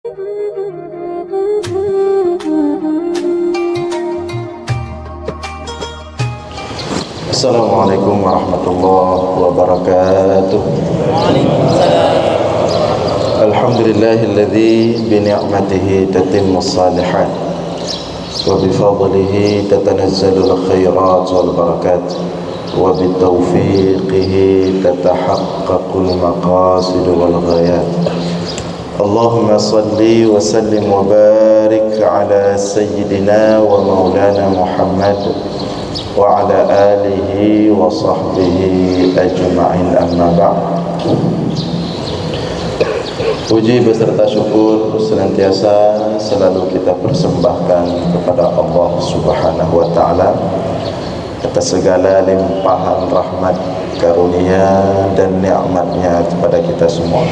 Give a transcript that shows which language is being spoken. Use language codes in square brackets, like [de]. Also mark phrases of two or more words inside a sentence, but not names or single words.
[ar] السلام عليكم ورحمة الله وبركاته. الحمد لله الذي بنعمته تتم الصالحات وبفضله تتنزل الخيرات والبركات وبتوفيقه تتحقق المقاصد والغايات. اللهم صل وسلم وبارك على سيدنا ومولانا محمد وعلى آله وصحبه أجمعين أما بعد. [id] Puji beserta syukur senantiasa selalu kita persembahkan kepada Allah [ar] سبحانه وتعالى [id] atas segala limpahan rahmat, karunia dan nikmatnya kepada kita semua.